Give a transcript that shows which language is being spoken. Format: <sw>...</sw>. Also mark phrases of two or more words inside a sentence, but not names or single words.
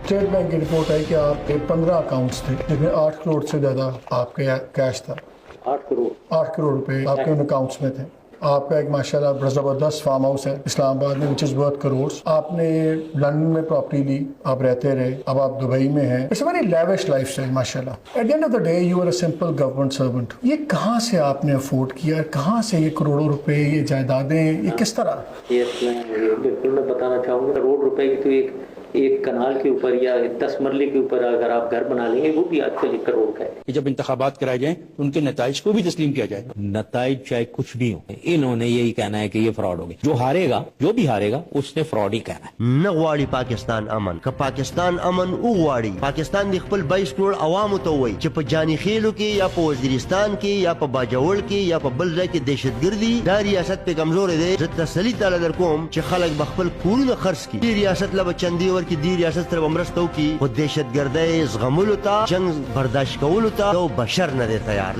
<ur>اسٹیٹ بینک کی رپورٹ ہے کہ آپ کے 15 اکاؤنٹس تھے جس میں 8 کروڑ سے زیادہ آپ کے کیش تھا. 8 کروڑ روپے آپ کے ان اکاؤنٹس میں تھے. آپ کا ایک ماشاءاللہ بڑا زبردست فارم ہاؤس ہے اسلام آباد میں</ur> <en>which is worth crores.</en> <ur>آپ نے لندن میں پراپرٹی لی، آپ رہتے رہے، اب آپ دبئی میں ہیں.</ur> <en>It's a very lavish lifestyle ماشاءاللہ. At the end of the day you are a simple government servant.</en> <ur>یہ کہاں سے آپ نے افورڈ کیا؟ کہاں سے یہ کروڑوں روپے، یہ جائیدادیں، یہ کس طرح؟ یہ بالکل میں بتانا چاہوں گا، کروڑ روپے کی تو ایک کنال کے اوپر یا 10 مرلے کے اوپر اگر آپ گھر بنا لیں گے وہ بھی آج کل 1 کروڑ کا ہے. جب انتخابات کرائے جائیں تو ان کے نتائج کو بھی تسلیم کیا جائے. نتائج چاہے کچھ بھی ہوں، انہوں نے یہی کہنا ہے کہ یہ فراڈ ہو گیا. جو ہارے گا، جو بھی ہارے گا، اس نے فراڈ ہی کہنا ہے.</ur> <ps>نغواړي پاکستان امن که پاکستان امن وغواړي پاکستان د خپل 22 کروڑ عوامو ته وایي چې په جاني خیلو کې یا په وزیرستان کې یا په باجوړ کې یا په بل ځای کې دهشتګردي دا ریاست په کمزور دی. زه تسلی تعالی در کوم چې خلک به خپل کورونه خرڅ کړي، دې ریاست له چندي ورکړي، دې ریاست سره مرسته وکړي، خو دهشتګردۍ زغملو ته، جنگ برداشت کولو ته یو بشر نه دی تیار.</ps>